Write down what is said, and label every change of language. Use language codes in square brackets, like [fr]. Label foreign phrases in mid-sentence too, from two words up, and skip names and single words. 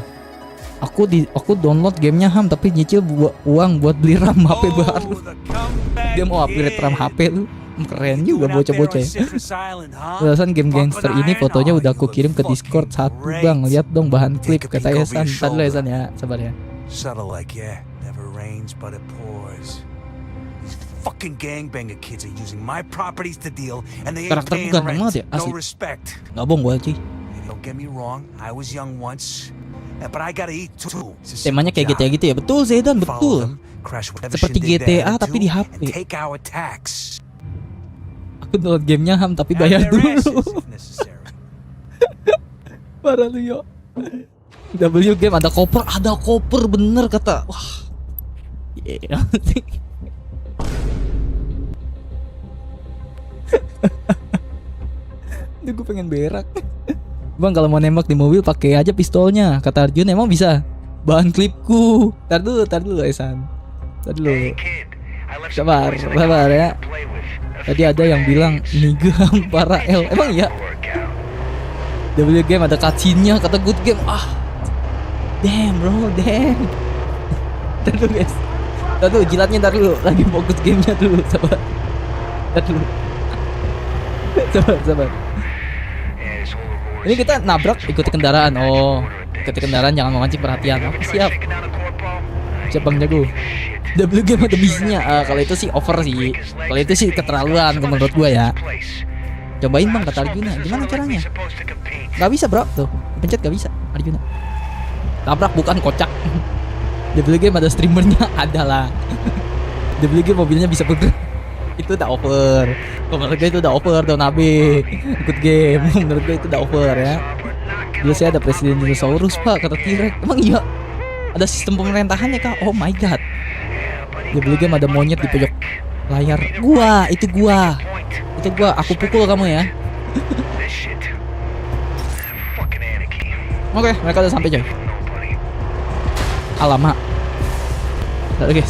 [id] Aku download gamenya Ham tapi nyicil uang buat beli RAM HP baru. Dia mau upgrade RAM HP lu. Keren juga bocah-bocah ya. Alasan game gangster ini fotonya udah aku kirim ke Discord 1 bang. Lihat dong bahan klip kata Esan. Ntar dulu Esan ya, sabar ya. [en] Fucking gangbanger kids are using my properties to deal and they ain't [id] Karakter [en] paying [id] ganteng [en] rent. [id] banget ya, [en] No [id] asli. [en] respect. [id] Gak bohong gue cuy. [en] Don't get me wrong, I was young once, but I gotta eat too. [id] Temanya kayak GTA gitu ya. Betul Zaidan, betul. Seperti GTA tapi di HP. [en] Take our tax. [id] Aku download gamenya Ham tapi bayar dulu. Parah lu yo. W game ada koper bener kata. Wah. Yeah. Duh, gue pengen berak. Bang kalau mau nembak di mobil pakai aja pistolnya kata Arjun. Emang bisa? Bahan klipku. Tar dulu Esan. Tar dulu. Sabar ya. Tadi ada yang bilang niga para L. Emang iya? W game ada cutscene-nya kata [en] good game. Damn bro, damn. [id] Tar dulu guys. Tar dulu jilatnya, tar dulu. Lagi fokus gamenya dulu, sabar. Tar dulu. Sabar. Ini kita nabrak ikuti kendaraan. Oh, ikuti kendaraan jangan memancing perhatian. Oh, siap Bang Jago. W game ada misinya. Kalau itu sih over sih. Kalau itu sih keterlaluan menurut gua ya. Cobain bang kata Arjuna. Gimana caranya? Gak bisa bro. Tuh pencet gak bisa Arjuna. Tabrak bukan kocak. W game ada streamernya. Ada lah. W game mobilnya bisa bergerak. Itu udah over. Menurut gue itu udah over. Don Abe ikut game. Menurut gue itu udah over ya. Dulu saya ada presiden dinosaurus pak kata T-Rex. Emang iya? Ada sistem pemerintahannya kak? [en] Oh my god. [id] Dia beli game ada monyet di pojok layar. Itu gua. Aku pukul kamu ya. Oke, mereka udah sampai coy. Alamak. Udah guys.